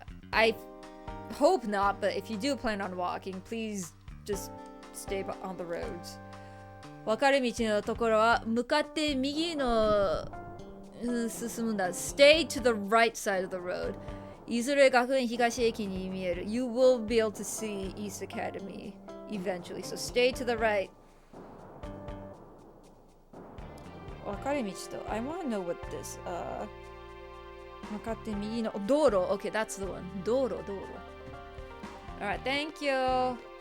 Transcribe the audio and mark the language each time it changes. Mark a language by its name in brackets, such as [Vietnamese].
[English] I hope not, but if you do plan on walking, please just stay on the roads. [Japanese] 分かれ道のところは向かって右の進むんだ。 [English] Stay to the right side of the road. [Japanese] いずれ学園東駅に見える。 [English] You will be able to see East Academy eventually, so stay to the right. [Japanese] 分かれ道と [English] I want to know what this [Japanese] 向かって右の道路 [English] Okay, that's the one 道路 Alright, thank you